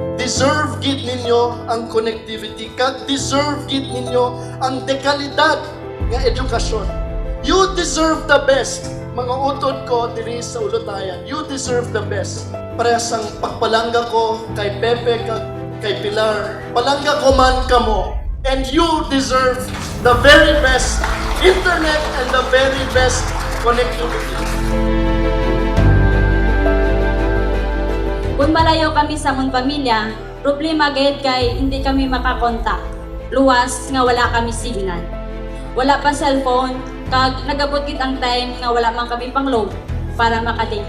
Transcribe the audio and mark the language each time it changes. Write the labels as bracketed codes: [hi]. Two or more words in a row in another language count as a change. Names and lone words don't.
[hil] deserve gid ninyo ang connectivity, kag deserve gid ninyo ang dekalidad nga edukasyon. [en] You deserve the best. [hil] Mga utod ko diri sa Ulutayan, [en] you deserve the best. [hil] Parehas ang pagpalangga ko kay Pepe kag kay Pilar. Palangga ko man kamo. [en] And you deserve the very best internet and the very best connectivity. [hil] Kung malayo kami sa mong pamilya, problema gayud kay hindi kami makakontak. Luwas nga wala kami signal. Wala pa cellphone, kag nagabot gid ang time nga wala man kami pang-load para makadata.